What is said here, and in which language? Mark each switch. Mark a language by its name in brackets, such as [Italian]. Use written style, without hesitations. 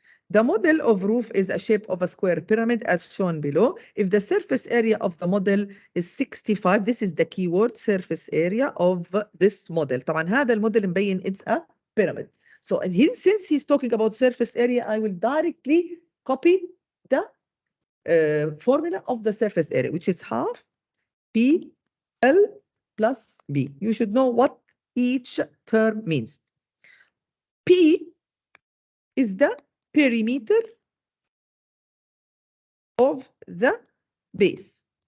[English] The model of roof is a shape of a square pyramid as shown below. If the surface area of the model is 65, this is the keyword, surface area of this model. [Arabic] طبعا هذا الموديل مبين [English] it's a pyramid. So since he's talking about surface area, I will directly copy the formula of the surface area, which is half P L plus B. You should know what each term means. P is the perimeter of the base.